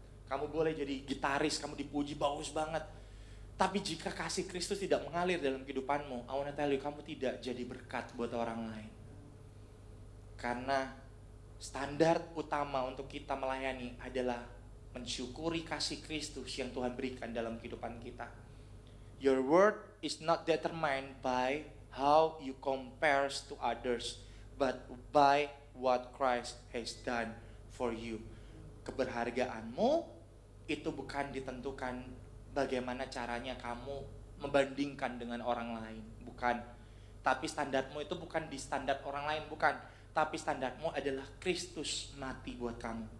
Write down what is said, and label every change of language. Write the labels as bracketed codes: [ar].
[id] Kamu boleh jadi gitaris, kamu dipuji bagus banget. Tapi jika kasih Kristus tidak mengalir dalam kehidupanmu, [en] I wanna tell you, [id] kamu tidak jadi berkat buat orang lain. Karena standar utama untuk kita melayani adalah mensyukuri kasih Kristus yang Tuhan berikan dalam kehidupan kita. [en] Your worth is not determined by how you compare to others, but by what Christ has done for you. [id] Keberhargaanmu itu bukan ditentukan bagaimana caranya kamu membandingkan dengan orang lain, bukan. Tapi standarmu itu bukan di standar orang lain, bukan. Tapi standarmu adalah Kristus mati buat kamu.